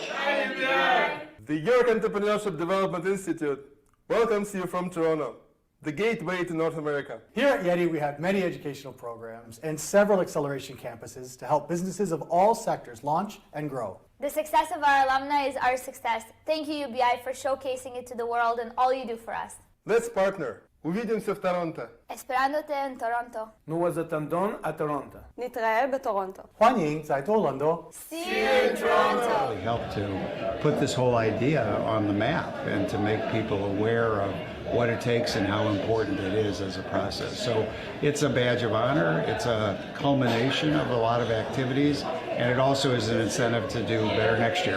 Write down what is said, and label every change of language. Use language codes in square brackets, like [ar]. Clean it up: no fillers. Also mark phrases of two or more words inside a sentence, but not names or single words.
[en] The York Entrepreneurship Development Institute welcomes you from Toronto, the gateway to North America. Here at Yeti, we have many educational programs and several acceleration campuses to help businesses of all sectors launch and grow. The success of our alumni is our success. Thank you, UBI, for showcasing it to the world and all you do for us. Let's partner. [ru] Увидимся в Торонто. [es] Esperándote en Toronto. [fr] Nous vous attendons à Toronto. [he] נתראה בטורונטו. [zh] 欢迎在多伦多. [en] See you in Toronto. Really helped to put this whole idea on the map and to make people aware of what it takes and how important it is as a process. So it's a badge of honor. It's a culmination of a lot of activities, and it also is an incentive to do better next year.